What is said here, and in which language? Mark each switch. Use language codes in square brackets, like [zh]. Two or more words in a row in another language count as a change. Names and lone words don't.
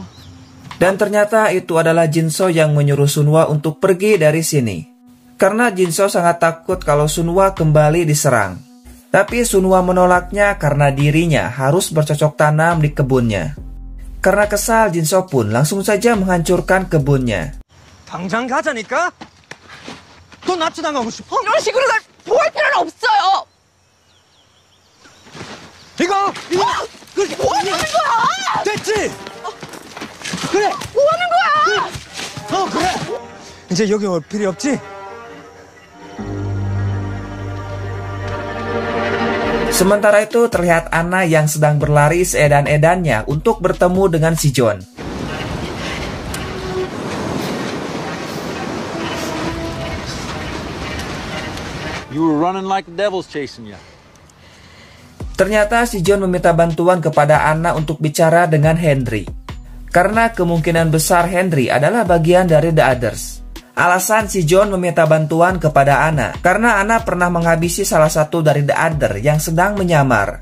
[id] Dan ternyata itu adalah Jinso yang menyuruh Sunwa untuk pergi dari sini. Karena Jinso sangat takut kalau Sunwa kembali diserang. Tapi Sunwa menolaknya karena dirinya harus bercocok tanam di kebunnya. Karena kesal, Jinso pun langsung saja menghancurkan kebunnya. [ko] 당장 가자니까? 또 납치당하고 싶어? 이런 식으로 날 보호할 필요는 없어요. 이거! 그렇게 뭐 하는 거야? 됐지? 그래! 뭐 하는 거야? 그래! 이제 여기 올 필요 없지? [id] Sementara itu terlihat Anna yang sedang berlari seedan-edannya untuk bertemu dengan si John. [en] You were running like the devil's chasing you. [id] Ternyata si John meminta bantuan kepada Anna untuk bicara dengan Henry. Karena kemungkinan besar Henry adalah bagian dari The Others. Alasan si John meminta bantuan kepada Anna karena Anna pernah menghabisi salah satu dari The Other yang sedang menyamar.